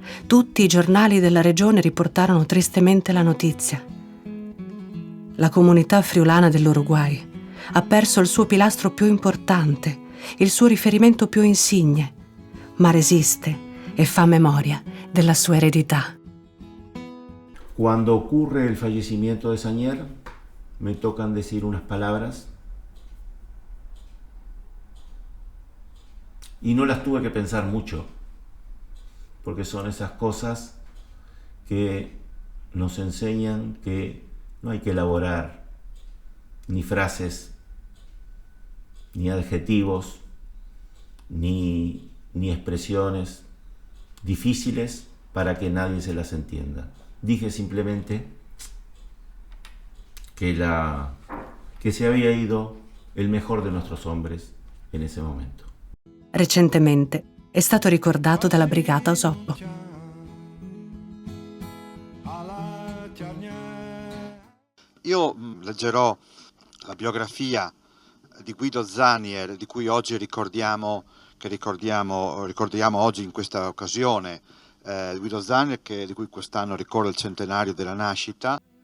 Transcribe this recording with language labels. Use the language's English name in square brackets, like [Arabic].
[Italian] Tutti i giornali della regione riportarono tristemente la notizia. La comunità friulana dell'Uruguay ha perso il suo pilastro più importante, il suo riferimento più insigne, ma resiste e fa memoria della sua eredità. [Spanish] Cuando ocurre el fallecimiento de Sagnier, me tocan decir unas palabras y no las tuve que pensar mucho, porque son esas cosas que nos enseñan que no hay que elaborar ni frases, ni adjetivos, ni expresiones difíciles para que nadie se las entienda. Dije simplemente que se había ido el mejor de nuestros hombres en ese momento. [Italian] Recentemente è stato ricordato dalla Brigata Osoppo. Io leggerò la biografia di Guido Zanier, di cui oggi ricordiamo oggi in questa occasione, Guido Zanier, di cui quest'anno ricorre il centenario della nascita.